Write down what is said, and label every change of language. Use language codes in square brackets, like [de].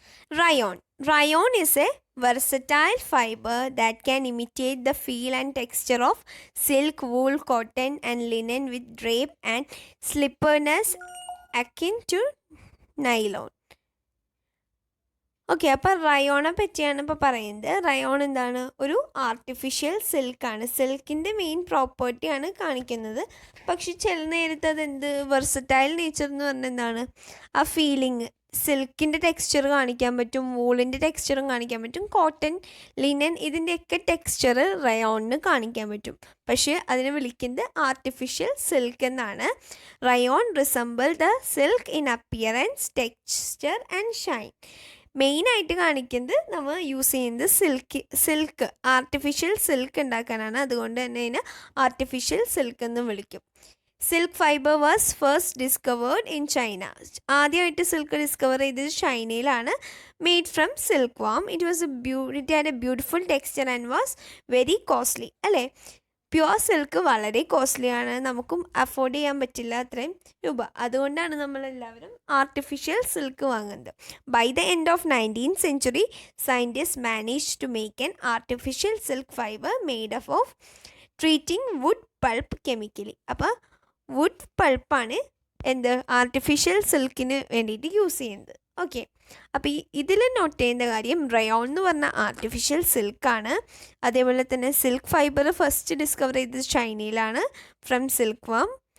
[en] Rayon is a versatile fiber that can imitate the feel and texture of silk, wool, cotton and linen with drape and slipperiness akin to nylon. [ml] Okay, അപ്പോൾ റയോണെ പറ്റിയാണ് ഇപ്പോൾ പറയുന്നത്. Rayon എന്താണ്? ഒരു artificial സിൽക്കാണ്. സിൽക്കിൻ്റെ main പ്രോപ്പർട്ടിയാണ് കാണിക്കുന്നത്. പക്ഷെ ചില നേരത്ത് അതെന്ത് വെർസറ്റൈൽ നേച്ചർ എന്ന് പറഞ്ഞാൽ എന്താണ്? ആ ഫീലിംഗ്. സിൽക്കിൻ്റെ ടെക്സ്ചർ കാണിക്കാൻ പറ്റും, വൂളിൻ്റെ ടെക്സ്ചറും കാണിക്കാൻ പറ്റും, കോട്ടൺ, ലിനൻ ഇതിൻ്റെയൊക്കെ ടെക്സ്ചർ റയോണിന് കാണിക്കാൻ പറ്റും. പക്ഷേ അതിനെ വിളിക്കുന്നത് ആർട്ടിഫിഷ്യൽ സിൽക്ക് എന്നാണ്. [en] Rayon resemble the silk in appearance, texture and shine. [ml] മെയിനായിട്ട് കാണിക്കുന്നത് നമ്മൾ യൂസ് ചെയ്യുന്നത് സിൽക്ക് ആർട്ടിഫിഷ്യൽ സിൽക്ക് ഉണ്ടാക്കാനാണ്. അതുകൊണ്ട് തന്നെ അതിനെ ആർട്ടിഫിഷ്യൽ സിൽക്ക് എന്ന് വിളിക്കും. [en] Silk fibre was first discovered in China. [ml] ആദ്യമായിട്ട് സിൽക്ക് ഡിസ്കവർ ചെയ്തത് ചൈനയിലാണ്. [en] Made from silk worm. It had a beautiful texture and was very costly. അല്ലേ? [ml] പ്യുവർ സിൽക്ക് വളരെ കോസ്റ്റ്ലിയാണ്. നമുക്കും അഫോർഡ് ചെയ്യാൻ പറ്റില്ല അത്രയും രൂപ. അതുകൊണ്ടാണ് നമ്മളെല്ലാവരും ആർട്ടിഫിഷ്യൽ സിൽക്ക് വാങ്ങുന്നത്. [en] By the end of 19th century, scientists managed to make an artificial silk fiber made up of treating wood pulp chemically. [ml] അപ്പോൾ വുഡ് പൾപ്പാണ് എന്ത് ആർട്ടിഫിഷ്യൽ സിൽക്കിന് വേണ്ടിയിട്ട് യൂസ് ചെയ്യുന്നത്. ഓക്കെ, അപ്പോൾ ഇതിൽ നോട്ട് ചെയ്യുന്ന കാര്യം റയോൺ എന്ന് പറഞ്ഞ ആർട്ടിഫിഷ്യൽ സിൽക്കാണ്. അതേപോലെ തന്നെ സിൽക്ക് ഫൈബർ ഫസ്റ്റ് ഡിസ്കവർ ചെയ്തത് ചൈനയിലാണ്, [en] From silk worm.